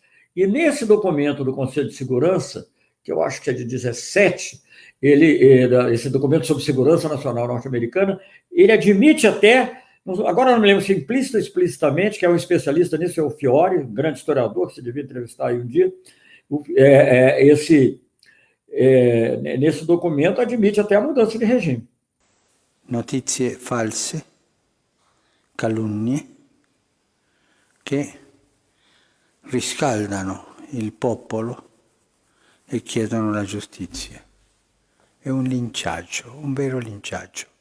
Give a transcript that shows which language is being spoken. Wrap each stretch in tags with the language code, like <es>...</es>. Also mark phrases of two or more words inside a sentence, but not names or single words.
<pt>E nesse documento do Conselho de Segurança, que eu acho que é de 17, esse documento sobre segurança nacional norte-americana, ele admite até, agora não me lembro se implícita ou explicitamente, que é um especialista nisso, é o Fiore, um grande historiador, que você devia entrevistar aí um dia, nesse documento admite até a mudança de regime.</pt> <it>Notizie false, calunnie, che riscaldano il popolo e chiedono la giustizia. È un linciaggio, un vero linciaggio.</it>